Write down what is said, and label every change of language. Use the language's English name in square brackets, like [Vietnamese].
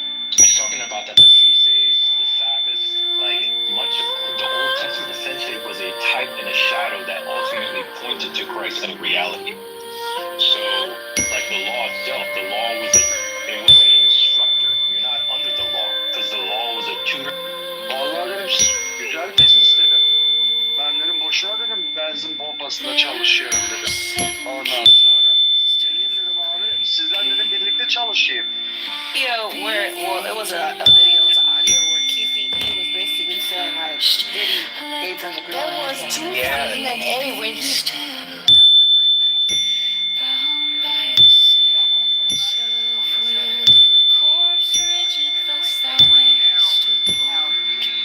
[English] He's talking about that the feast days, the Sabbath, like much of the Old Testament essentially was a type and a shadow that ultimately pointed to Christ and reality. So, like the law itself, the law was an instructor. You're not under the law because the law was a tutor. [Turkish] Vallahi dedim güzel business dedim. Ben dedim boşuna dedim benzin pompasında çalışıyorum dedim. Ondan sonra. Geleyim dedim abi sizden dedim birlikte çalışayım. [English] video where, well, it was a video, it was an audio where Keefe was basically saying like, Diddy gave them the girl. There was two in the A when he Bound by the sense of will, corpse rigid, thus thou mayst abort.